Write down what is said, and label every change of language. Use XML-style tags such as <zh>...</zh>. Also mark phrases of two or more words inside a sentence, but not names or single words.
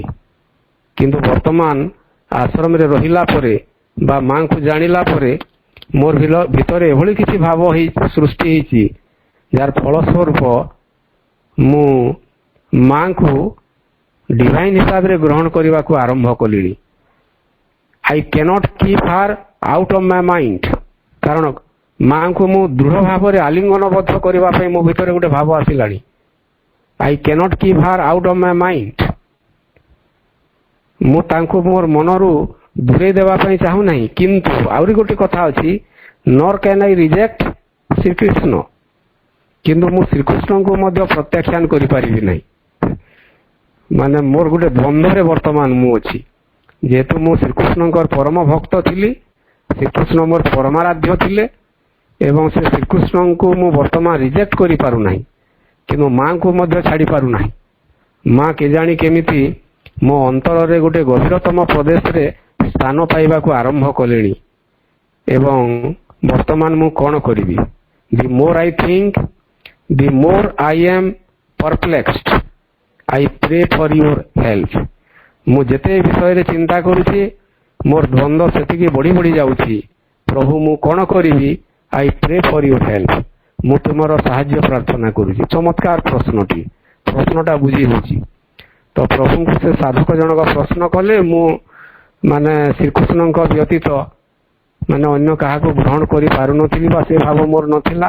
<or>କିନ୍ତୁ ବର୍ତ୍ତମାନ ଆଶ୍ରମରେ ରହିଲା ପରେ ବା ମାଙ୍କୁ ଜାଣିଲା ପରେ ମୋର ଭିତରେ ଏଭଳି କିଛି ଭାବ ସୃଷ୍ଟି ହେଇଛି, ଯାହାର ଫଳସ୍ୱରୂପ ମୁଁ ମାଙ୍କୁ ଡିଭାଇନ୍ ହିସାବରେ ଗ୍ରହଣ କରିବାକୁ ଆରମ୍ଭ କଲିଣି।</or> <en>I cannot keep her out of my mind,</en> <or>କାରଣ ମାଙ୍କୁ ମୁଁ ଦୃଢ଼ ଭାବରେ ଆଲିଙ୍ଗନବଦ୍ଧ କରିବା ପାଇଁ ମୋ ଭିତରେ ଗୋଟେ ଭାବ ଆସିଲାଣି।</or> <en>I cannot keep her out of my mind,</en> <or>ମୁଁ ତାଙ୍କୁ ମୋର ମନରୁ ଦୂରେଇ ଦେବା ପାଇଁ ଚାହୁଁନାହିଁ। କିନ୍ତୁ ଆହୁରି ଗୋଟେ କଥା ଅଛି,</or> <en>nor can I reject</en> <or>ଶ୍ରୀକୃଷ୍ଣ, କିନ୍ତୁ ମୁଁ ଶ୍ରୀକୃଷ୍ଣଙ୍କୁ ମଧ୍ୟ ପ୍ରତ୍ୟାଖ୍ୟାନ କରିପାରିବି ନାହିଁ। ମାନେ ମୋର ଗୋଟେ ଦ୍ୱନ୍ଦ୍ୱରେ ବର୍ତ୍ତମାନ ମୁଁ ଅଛି। ଯେହେତୁ ମୁଁ ଶ୍ରୀକୃଷ୍ଣଙ୍କର ପରମ ଭକ୍ତ ଥିଲି, ଶ୍ରୀକୃଷ୍ଣ ମୋର ପରମାରାଧ୍ୟ ଥିଲେ ଏବଂ ସେ ଶ୍ରୀକୃଷ୍ଣଙ୍କୁ ମୁଁ ବର୍ତ୍ତମାନ ରିଜେକ୍ଟ କରିପାରୁନାହିଁ, କିନ୍ତୁ ମାଙ୍କୁ ମଧ୍ୟ ଛାଡ଼ି ପାରୁନାହିଁ। ମା କେଜାଣି କେମିତି ମୋ ଅନ୍ତରରେ ଗୋଟେ ଗଭୀରତମ ପ୍ରଦେଶରେ ସ୍ଥାନ ପାଇବାକୁ ଆରମ୍ଭ କଲେଣି ଏବଂ ବର୍ତ୍ତମାନ ମୁଁ କ'ଣ କରିବି?</or> <en>The more I think, the more I am perplexed. I pray for your help.</en> <or>ମୁଁ ଯେତେ ବିଷୟରେ ଚିନ୍ତା କରୁଛି ମୋର ଦ୍ୱନ୍ଦ୍ୱ ସେତିକି ବଢ଼ି ବଢ଼ି ଯାଉଛି। ପ୍ରଭୁ ମୁଁ କ'ଣ କରିବି?</or> <en>I pray for your help.</en> <or>ମୁଁ ତୁମର ସାହାଯ୍ୟ ପ୍ରାର୍ଥନା କରୁଛି। ଚମତ୍କାର ପ୍ରଶ୍ନଟି, ପ୍ରଶ୍ନଟା ବୁଝି ହେଉଛି। ତ ପ୍ରଭୁଙ୍କୁ ସେ ସାଧକ ଜଣକ ପ୍ରଶ୍ନ କଲେ, ମୁଁ ମାନେ ଶ୍ରୀକୃଷ୍ଣଙ୍କ ବ୍ୟତୀତ ମାନେ ଅନ୍ୟ କାହାକୁ ଗ୍ରହଣ କରିପାରୁନଥିଲି ବା ସେ ଭାବ ମୋର ନଥିଲା।</or>